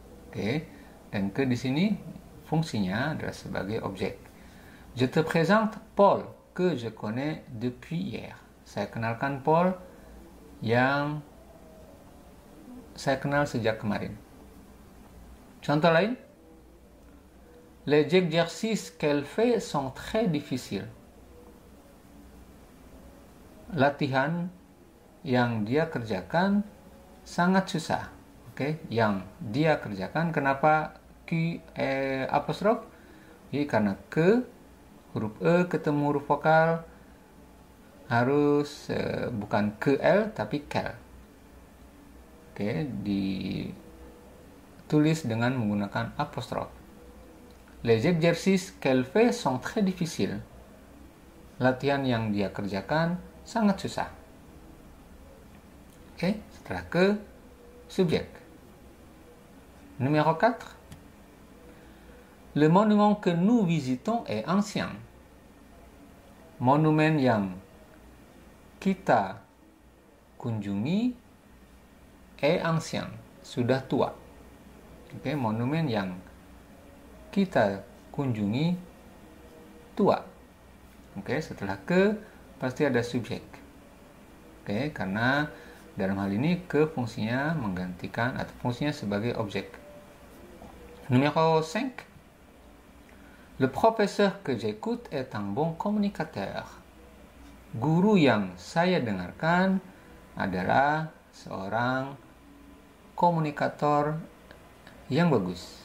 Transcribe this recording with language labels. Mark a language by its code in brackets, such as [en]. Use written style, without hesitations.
[id] Oke, dan ke di sini fungsinya adalah sebagai objek. [fr] Je te présente Paul que je connais depuis hier. [id] Saya kenalkan Paul yang saya kenal sejak kemarin. Contoh lain. [fr] Les exercices qu'elle fait sont très difficiles. [id] Latihan yang dia kerjakan sangat susah. Oke, yang dia kerjakan. Kenapa Q apostrof? Karena ke huruf e ketemu huruf vokal harus bukan ke l tapi kel. Oke, ditulis dengan menggunakan apostrof. [fr] Les exercices qu'elle fait sont très difficiles. [id] Latihan yang dia kerjakan sangat susah. Oke, setelah ke subjek. [fr] Numéro 4. Le monument que nous visitons est ancien. [id] Monumen yang kita kunjungi [fr] est ancien, [id] sudah tua. Oke, monumen yang kita kunjungi tua. Oke, setelah ke pasti ada subjek. Oke, karena dalam hal ini ke fungsinya menggantikan atau fungsinya sebagai objek. [fr] Numéro 5. Le professeur que j'écoute est un bon communicateur. [id] Guru yang saya dengarkan adalah seorang komunikator yang bagus.